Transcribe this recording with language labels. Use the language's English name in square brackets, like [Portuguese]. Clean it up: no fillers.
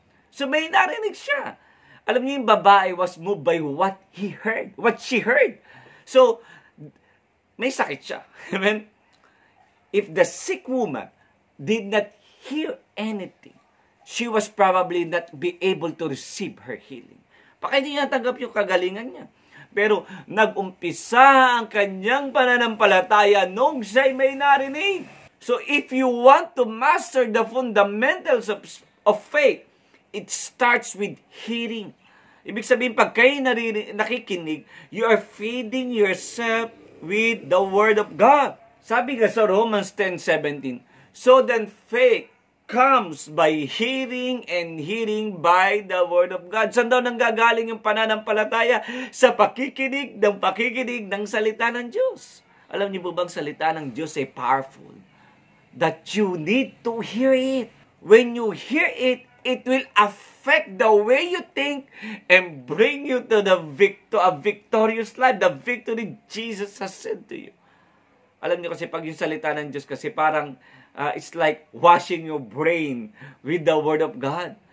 [Filipino] So may narinig siya. Alam niyo, yung babae [English] was moved by what she heard. [Filipino] So, may sakit siya. [English] Amen? If the sick woman did not hear anything, she was probably not be able to receive her healing. [Filipino] Baka hindi niya tanggap yung kagalingan niya. Pero nag-umpisa ang kanyang pananampalataya nung siya'y may narinig. [English] So if you want to master the fundamentals of faith, it starts with hearing. [Filipino] Ibig sabihin, pag kayo nakikinig, [English] you are feeding yourself with the Word of God. [Filipino] Sabi nga sa [English] Romans 10:17, so then faith comes by hearing and hearing by the Word of God. [Filipino] Saan daw nanggagaling yung pananampalataya? Sa pakikinig ng salita ng Diyos. Alam niyo po bang salita ng Diyos ay powerful? [English] That you need to hear it. When you hear it, it will affect the way you think and bring you to a victorious life, the victory Jesus has sent to you. [Filipino] Alam niyo kasi pag yung salita ng Diyos kasi parang [English] it's like washing your brain with the Word of God.